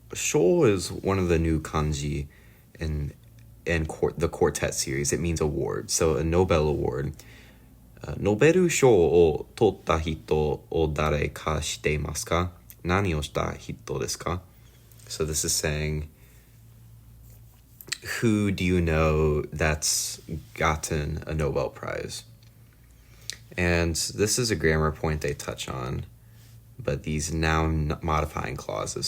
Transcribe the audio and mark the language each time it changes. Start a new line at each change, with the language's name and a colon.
English: Shou is one of the new kanji in the Quartet series. It means award, so a Nobel Award.
Japanese: ノベル賞を取った人を誰か知っていますか? 何をした人ですか?
English: So this is saying, who do you know that's gotten a Nobel Prize? And this is a grammar point they touch on, but these noun modifying clauses.